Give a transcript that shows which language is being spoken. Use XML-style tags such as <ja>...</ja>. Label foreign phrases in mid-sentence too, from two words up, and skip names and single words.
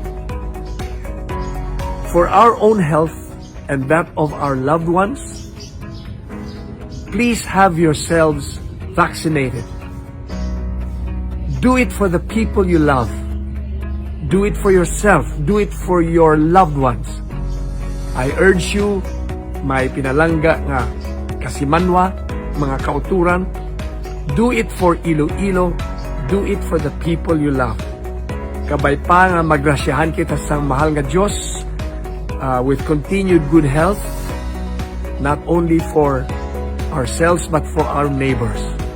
<en>For our own health and that of our loved ones, please have yourselves vaccinated. Do it for the people you love. Do it for yourself. Do it for your loved ones. I urge you,</en> <hil>may pinalangga nga kasimanwa, mga kauturan,</hil> <en>do it for Iloilo. Do it for the people you love.</en> <hil>Kabay pa nga magrasyahan kita sa mahal nga Diyos</hil> <en>with continued good health, not only for ourselves but for our neighbors.</en>